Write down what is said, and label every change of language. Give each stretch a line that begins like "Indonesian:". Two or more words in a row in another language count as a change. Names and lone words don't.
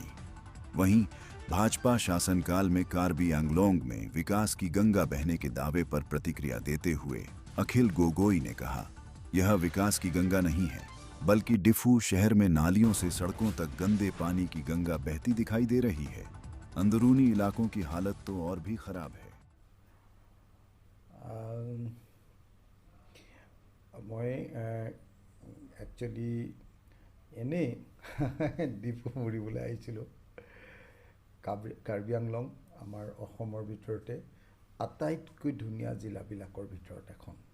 Hindi: वहीं भाजपा शासनकाल में कार्बी आंगलोंग में विकास की गंगा बहने के दावे पर प्रतिक्रिया देते हुए अखिल गोगोई ने कहा, यह विकास की गंगा नहीं है, बल्कि डिफू शहर में नालियों से सड़कों तक गंदे पानी की गंगा बहती दिखाई दे रही है। अंदरूनी इलाकों की हालत तो और भी खराब है।
Assamese: মই একচুৱেলি এনেই ডিপু ফুৰিবলৈ আহিছিলোঁ। কাৰ্বি আংলং আমাৰ অসমৰ ভিতৰতে আটাইতকৈ ধুনীয়া জিলাবিলাকৰ ভিতৰত এখন।